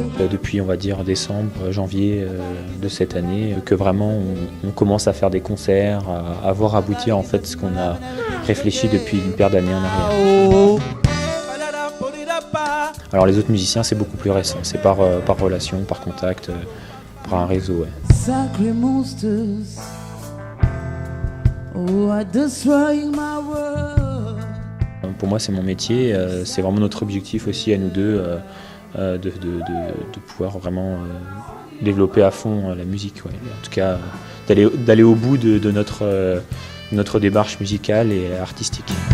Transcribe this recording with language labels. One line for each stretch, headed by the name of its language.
French: Depuis, on va dire, décembre, janvier de cette année, que vraiment on commence à faire des concerts, à voir aboutir en fait ce qu'on a réfléchi depuis une paire d'années en arrière. Alors les autres musiciens, c'est beaucoup plus récent, c'est par relation, par contact, par un réseau. Ouais.
English: Sacré monsters who are destroying my world.
French: Pour moi, c'est mon métier, c'est vraiment notre objectif aussi à nous deux de pouvoir vraiment développer à fond la musique. Ouais. En tout cas, d'aller au bout de notre démarche musicale et artistique.